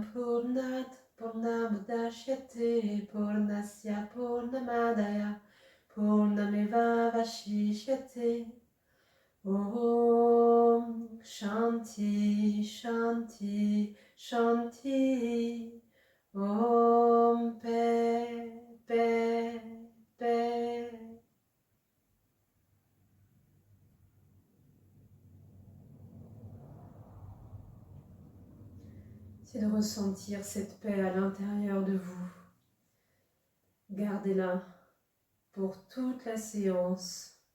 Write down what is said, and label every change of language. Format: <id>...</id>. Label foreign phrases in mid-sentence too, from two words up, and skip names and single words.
<sa>Purnat Purnamudachyate Purnasya Purnamadaya Purnameva Vashishyate. Om Shanti Shanti Shanti.</sa> <fr>Om Paix Paix Paix. C'est de ressentir cette paix à l'intérieur de vous. Gardez-la pour toute la séance.</fr>